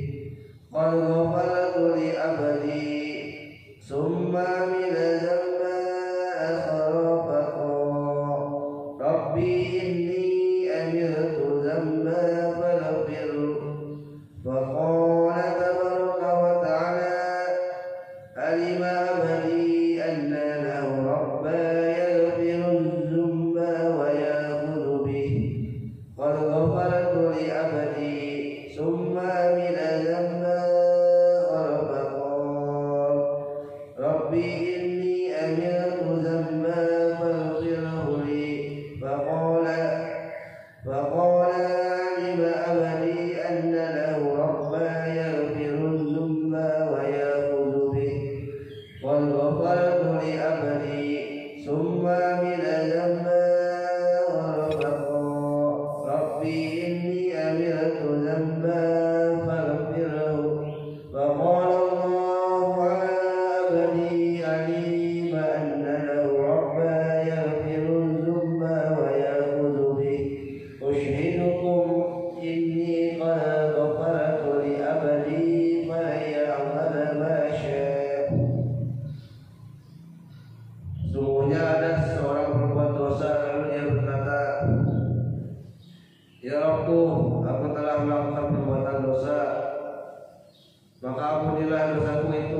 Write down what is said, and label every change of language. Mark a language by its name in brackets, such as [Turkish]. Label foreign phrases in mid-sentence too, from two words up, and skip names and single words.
[Arabic] قد غفرت لعبدي ثم عمل ذنبا آخر فقال رب إني عملت ذنبا فاغفر." فقال تبارك وتعالى علم عبدي أن له ربا يغفر الذنب ويأخذ به. قد غفرت لعبدي ثم عمل ذنبا فقال رب إني عملت ذنبا فاغفره لي." فقال علم عبدي أن له ربا يغفر الذنب ويأخذ به. قد غفرت لعبدي ثم عمل ذنبا فقال رب إني عملت ذنبا فاغفره. فقال الله على عبدي علم أن له ربا يغفر الذنب ويأخذ به. أشهدكم أني قد غفرت لعبدي فليعمل ما شاء'. [Indonesian] Sungguhnya ada seorang berbuat dosa, lalu dia berkata, "Ya Rabbku, aku telah melakukan perbuatan dosa, maka ampunilah dosaku itu."